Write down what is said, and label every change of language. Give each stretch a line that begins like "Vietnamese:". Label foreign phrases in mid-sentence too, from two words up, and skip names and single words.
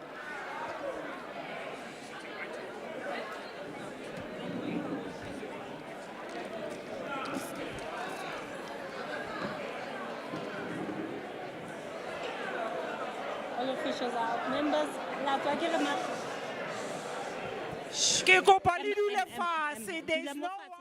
English: All officials are out. Members,
Southern Sotho: la tswa ke re ma- Ke kopa le dule fase,
English: there is no